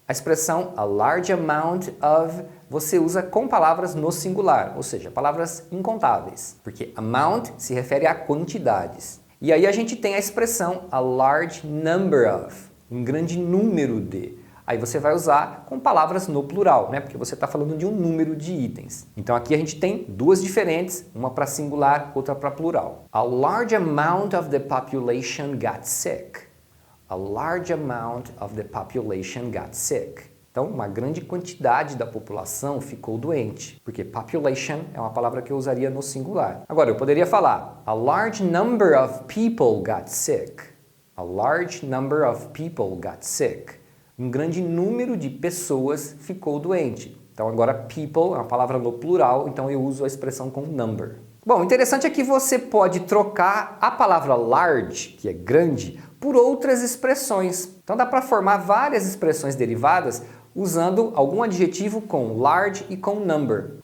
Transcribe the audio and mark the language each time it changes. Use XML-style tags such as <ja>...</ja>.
<pt>A expressão a large amount of você usa com palavras no singular, ou seja, palavras incontáveis, porque amount se refere a quantidades. E aí a gente tem a expressão a large number of, um grande número de. Aí você vai usar com palavras no plural, né? Porque você está falando de um número de itens. Então aqui a gente tem duas diferentes, uma para singular, outra para plural.</pt> <en>A large amount of the population got sick. A large amount of the population got sick.</en> <pt>Então, uma grande quantidade da população ficou doente, porque population é uma palavra que eu usaria no singular. Agora, eu poderia falar,</pt> <en>a large number of people got sick. A large number of people got sick.</en> <pt>Um grande número de pessoas ficou doente. Então, agora, people é uma palavra no plural, então eu uso a expressão com number. Bom, o interessante é que você pode trocar a palavra large, que é grande, por outras expressões. Então, dá para formar várias expressões derivadas usando algum adjetivo com large e com number.</pt>